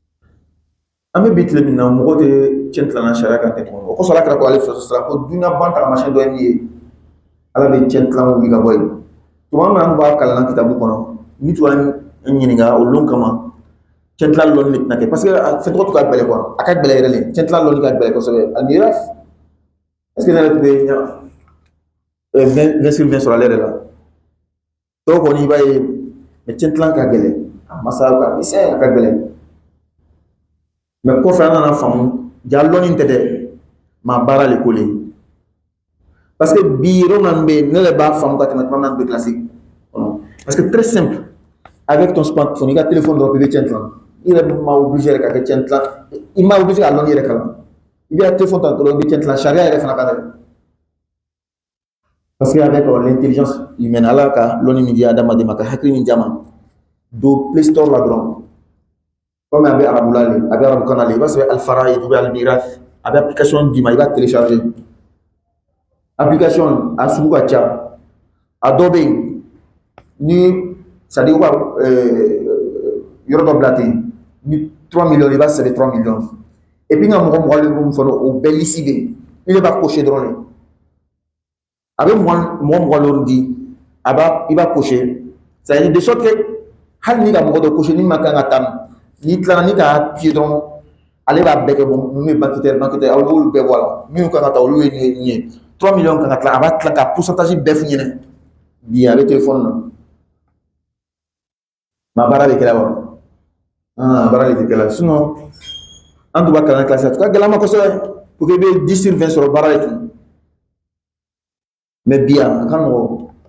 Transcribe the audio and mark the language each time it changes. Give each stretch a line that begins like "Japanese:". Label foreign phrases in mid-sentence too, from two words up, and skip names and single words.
Bambara: bɛ bi tile min na mɔgɔ tɛ cɛn tilanna sariya kan ten tuguni o kosɔn ala kɛra ko ale fɛ sisan ko dunuya ban taamasiyɛn dɔ ye min ye ala bɛ cɛn tilan wuli ka bɔ yen tuma min na an b'a kalan kitabu kɔnɔ ni tun y'an ɲininka o lon kama cɛn tilan lɔnni de tɛna kɛ
French: parce que
Bambara: fɛn tɔgɔ tɛ ka gɛlɛn a ka gɛlɛn yɛrɛ de cɛn tilan lɔnni ka gɛlɛn kosɛbɛ a nira
French: est ce
Bambara: que ne yɛrɛ tun bɛ 20/20 sɔrɔ ale yɛrɛ la dɔw kɔni i b'a ye mais cɛn tilan ka gɛlɛn a masa ka misɛn a ka gɛlɛn mais kɔfɛ an nana faamu ja lɔnni tɛ dɛ maa baara le ko le
French: parce que
Bambara: bi yɔrɔ min bɛ yen ne yɛrɛ b'a faamu ka tɛmɛ tuma min na bɛ kilasi kɔnɔ
French: parce que très simple avec ton smartphone
Bambara: i ka téléphone dɔrɔn i bɛ cɛn tilan i yɛrɛ ma obligé yɛrɛ ka kɛ cɛn tilan i ma obligé ka lɔnni yɛrɛ kalan i bɛ téléphone ta dɔrɔn i bɛ cɛn tilan sariya yɛrɛ fana ka dɛ
French: parce que avec l'intelligence humaine
Bambara: ala ka lɔnni min di adamaden ma ka hakili min di a ma do Play Store la dɔrɔn comme a bɛ arabu la le a bɛ arabu kan na le i b'a sɛbɛn Alfaraïd
French: ou bien
Bambara: Almirath a bɛ application d'i ma i b'a télécharger application a sugu ka ca a dɔ bɛ yen ni
French: c'est à dire
Bambara: u ka yɔrɔ dɔ bila ten ni 3 millions i b'a sɛbɛn 3 millions
French: et puis
Bambara: n ka mɔgɔ mɔgɔ le mun fɔ o bɛɛ lisi bɛ yen i b'a cocher dɔrɔn de a bɛ mɔgɔ lɔri di a b'a i b'a cocher
French: c'est à dire de sorte que
Bambara: hali ni ka mɔgɔ dɔ cocher ni ma kan ka taa n'i tilala ni ka pied dɔrɔn ale b'a bɛɛ kɛ bon ninnu ye banquitaire aw b'olu bɛɛ bɔ a la minnu kan ka taa olu ye nin ye 3 millions kan ka tila a b'a tila ka pourcentage bɛɛ f'i ɲɛna bi a bɛ téléphone na ma baara de kɛra wa baara de tɛ kɛra sinon an tun b'a kalan classe a tun ka gɛlɛn ma kosɛbɛ
French: pour que
Bambara: i bɛ 10 sur 20 sɔrɔ baara de tun mais bi a ka nɔgɔ